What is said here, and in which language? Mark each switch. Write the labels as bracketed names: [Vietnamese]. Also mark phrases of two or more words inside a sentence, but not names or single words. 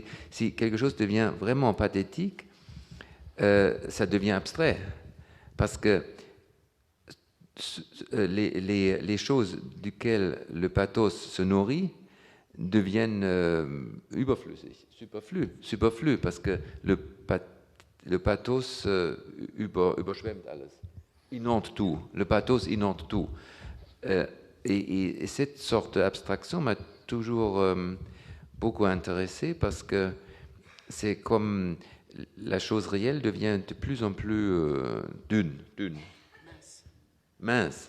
[French] Si quelque chose devient vraiment pathétique, ça devient abstrait. Parce que les choses duquel le pathos se nourrit deviennent superflues, parce que le pathos [German] überschwemmt alles. [French] Inonde tout. Le pathos inonde tout. Et cette sorte d'abstraction m'a toujours beaucoup intéressé parce que c'est comme la chose réelle devient de plus en plus mince.